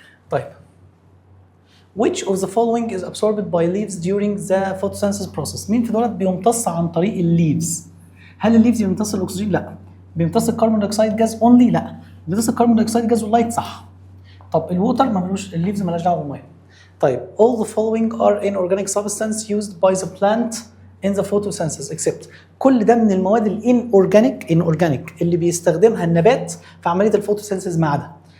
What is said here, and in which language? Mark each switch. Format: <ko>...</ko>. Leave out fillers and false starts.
<ar>طيب</ar> <en>which of the following is absorbed by leaves during the photosynthesis process؟</en> <ar>مين في دولت بيمتص عن طريق الليفز؟ هل الليفز بيمتص الاكسجين؟ لا. بيمتص الكربون دايوكسيد جاز اونلي؟ لا. بيمتص الكربون دايوكسيد جاز واللايت؟ صح. طب الووتر ما ملوش، الليفز مالهاش دعوه بالميه.</ar> <en>طيب all the following are inorganic substance used by the plant in the photosynthesis except.</en> <ar>كل ده من المواد الانورجانيك اللي بيستخدمها النبات في عمليه الفوتوسينثيز ما عدا.</ar>